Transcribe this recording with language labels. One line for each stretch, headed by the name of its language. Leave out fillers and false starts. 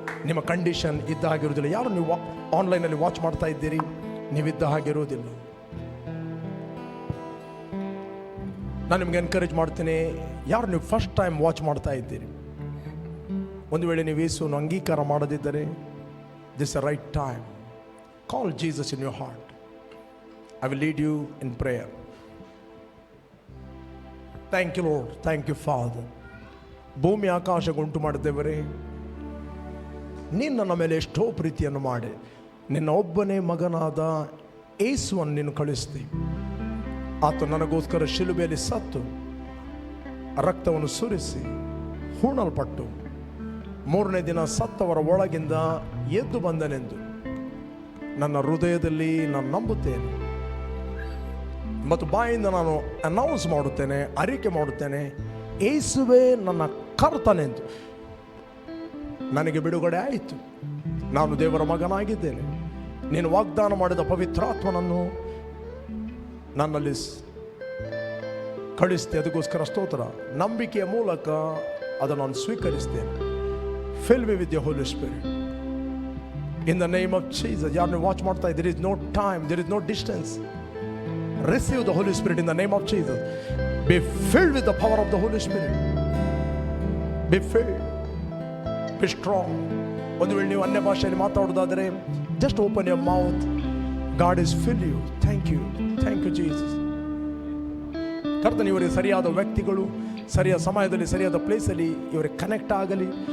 Kannada: ನಿಮ್ಮ ಕಂಡೀಷನ್ ಇದ್ದ ಹಾಗಿರುವುದಿಲ್ಲ. ಯಾರು ನೀವು ಆನ್ಲೈನಲ್ಲಿ ವಾಚ್ ಮಾಡ್ತಾ ಇದ್ದೀರಿ, ನೀವಿದ್ದ ಹಾಗಿರುವುದಿಲ್ಲ. ನಾನು ನಿಮ್ಗೆ ಎನ್ಕರೇಜ್ ಮಾಡ್ತೇನೆ, ಯಾರು ನೀವು ಫಸ್ಟ್ ಟೈಮ್ ವಾಚ್ ಮಾಡ್ತಾ ಇದ್ದೀರಿ, ಒಂದು ವೇಳೆ ನೀವು ಯೇಸುವನ್ನು ಅಂಗೀಕಾರ ಮಾಡದಿದ್ದರೆ,
English: This a right time. Call Jesus in your heart. I will lead you in prayer. Thank you Lord, thank you Father.
Kannada: ಭೂಮಿ ಆಕಾಶ ಉಂಟು ಮಾಡಿದ್ದೇವರೇ, ನೀನು ನನ್ನ ಮೇಲೆ ಎಷ್ಟೋ ಪ್ರೀತಿಯನ್ನು ಮಾಡಿ ನಿನ್ನ ಒಬ್ಬನೇ ಮಗನಾದ ಯೇಸುವನ್ನು ನೀನು ಕಳಿಸ್ತಿ. ಆತ ನನಗೋಸ್ಕರ ಶಿಲುಬೆಯಲ್ಲಿ ಸತ್ತು ರಕ್ತವನ್ನು ಸುರಿಸಿ ಹೂಣಲ್ಪಟ್ಟು 3ನೇ ದಿನ ಸತ್ತವರ ಒಳಗಿಂದ ಎದ್ದು ಬಂದನೆಂದು ನನ್ನ ಹೃದಯದಲ್ಲಿ ನಾನು ನಂಬುತ್ತೇನೆ ಮತ್ತು ಬಾಯಿಂದ ನಾನು ಅನೌನ್ಸ್ ಮಾಡುತ್ತೇನೆ, ಅರಿಕೆ ಮಾಡುತ್ತೇನೆ, ಯೇಸುವೇ ನನ್ನ ಕರ್ತನೆಂದು. ನನಗೆ ಬಿಡುಗಡೆ ಆಯಿತು, ನಾನು ದೇವರ ಮಗನಾಗಿದ್ದೇನೆ. ನೀನು ವಾಗ್ದಾನ ಮಾಡಿದ ಪವಿತ್ರಾತ್ಮನನ್ನು ನನ್ನಲ್ಲಿ ಕಳಿಸ್ತೆ, ಅದಕ್ಕೋಸ್ಕರ ಸ್ತೋತ್ರ. ನಂಬಿಕೆಯ ಮೂಲಕ ಅದನ್ನು ನಾನು ಸ್ವೀಕರಿಸ್ತೇನೆ.
English: Fill me with the holy spirit in the name of Jesus.
Kannada: ಯಾರನ್ನು ವಾಚ್ ಮಾಡ್ತಾ ಇದ್ದೀರಿ,
English: there is no time, there is no distance. Receive the Holy Spirit in the name of Jesus. Be filled with the power of the Holy Spirit. Be filled. Be strong.
Kannada: ಒಂದು ವೇಳೆ ನೀವು ಅನ್ಯ ಭಾಷೆಯಲ್ಲಿ ಮಾತಾಡೋದಾದರೆ
English: just open your mouth. God is fill you. Thank you. Thank you Jesus.
Kannada: ಕರ್ತನು ಇವರಿಗೆ ಸರಿಯಾದ ವ್ಯಕ್ತಿಗಳು ಸರಿಯಾದ ಸಮಯದಲ್ಲಿ ಸರಿಯಾದ ಪ್ಲೇಸಲ್ಲಿ ಇವರಿಗೆ ಕನೆಕ್ಟ್ ಆಗಲಿ.